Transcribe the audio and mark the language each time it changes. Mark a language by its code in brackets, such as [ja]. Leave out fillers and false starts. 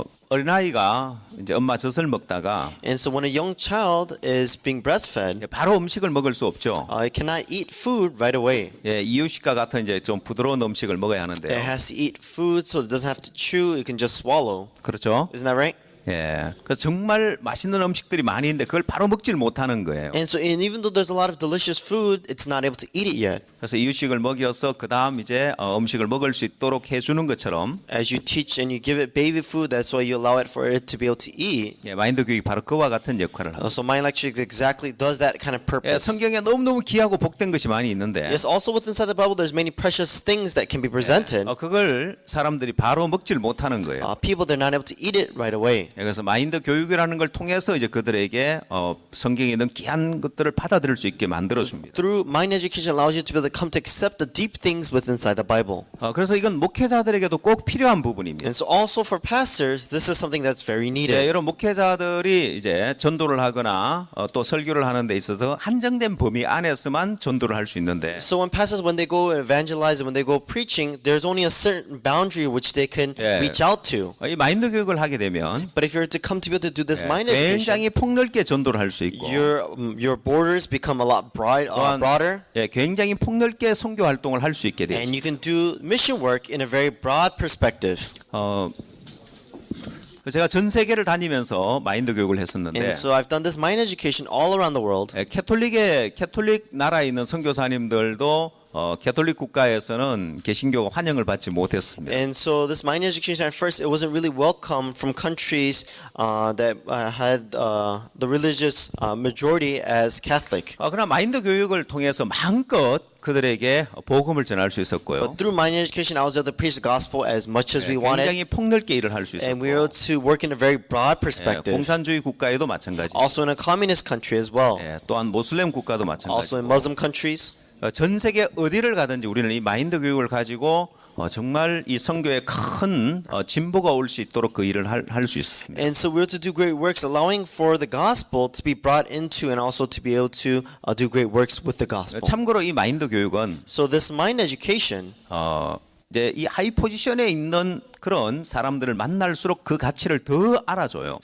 [ko] 어린아이가 이제 엄마 젖을 먹다가 [en] And so when a young child is being breastfed, [ko] 바로 음식을 먹을 수 없죠. [en] it cannot eat food right away. [ko] 예, 이유식과 같은 이제 좀 부드러운 음식을 먹어야 [en] It [ko] 하는데요. [en] has to eat food so it doesn't have to chew, it can just swallow. [ko] 그렇죠? [en] Isn't that right? [ko] 예. 그래서 정말 맛있는 음식들이 많이 있는데 그걸 바로 먹질 못하는 거예요. [en] And so and even though there's a lot of delicious food, it's not able to eat it yet. [ko] 그래서 이유식을 먹여서 그 다음 이제 음식을 먹을 수 있도록 해주는 것처럼 [en] As you teach and you give it baby food, that's why you allow it for it to be able to eat. [ko] 예, 마인드 교육이 바로 그와 같은 역할을 합니다. [en] So mind lecture exactly does that kind of [ko] 예, [en] purpose. [ko] 성경에 너무너무 귀하고 복된 것이 많이 있는데 [en] Yes, also within inside the Bible, there's many precious things that can be presented. [ko] 그걸 사람들이 바로 먹질 못하는 거예요. [en] People, they're not able to eat it right away. [ko] 예, 그래서 마인드 교육이라는 걸 통해서 이제 그들에게 성경에 있는 귀한 것들을 받아들일 수 있게 만들어 줍니다. [en] Through mind education allows you to be able to come to accept the deep things within inside the Bible. [ko] 그래서 이건 목회자들에게도 꼭 필요한 부분입니다. [en] And so also for pastors, this is something that's very needed. [ko] 여러분 목회자들이 이제 전도를 하거나 또 설교를 하는 데 있어서 한정된 범위 안에서만 전도를 할 수 있는데 [en] So when pastors, when they go evangelize and when they go preaching, there's only a certain boundary which they can Yeah. reach out to. [ko] 이 마인드 교육을 하게 되면 [en] But if you're to come to be able to do this mind education, [ko] 굉장히 폭넓게 전도를 할 수 있고 [en] your borders become a lot [ko] 또한 [en] broader, [ko] 예, 굉장히 폭넓게 선교 활동을 할 수 있게 돼요. [en] and you can do mission work in a very broad perspective. [ko] 제가 전 세계를 다니면서 마인드 교육을 했었는데 [en] And so I've done this mind education all around the world. [ko] 예, 캐톨릭 나라에 있는 선교사님들도 캐톨릭 국가에서는 개신교가 환영을 받지 못했습니다. [en] And so this mind education at first, it wasn't really welcome from countries that had the religious majority as Catholic. [ko] 그러나 마인드 교육을 통해서 마음껏 그들에게 복음을 전할 수 있었고요. [en] But through mind education, I was able to preach the gospel as much as we wanted, [ko] 굉장히 폭넓게 일을 할 수 [en] and we were able [ko] 있었고 [en] to work in a very broad perspective. [ko] 공산주의 국가에도 마찬가지. [en] Also in a communist country as well. [ko] 또한 모슬렘 국가도 [en] Also in Muslim countries. [ko] 전 세계 어디를 가든지 우리는 이 마인드 교육을 가지고 정말 이 선교에 큰 진보가 올 수 있도록 그 일을 할 수 있었습니다. [en] And so we're to do great works, allowing for the gospel to be brought into and also to be able to do great works with the gospel. [ko] 참고로 이 마인드 교육은 [en] So this mind education, [ko] 이제 이 하이 포지션에 있는 그런 사람들을 만날수록 그 가치를 더 알아줘요.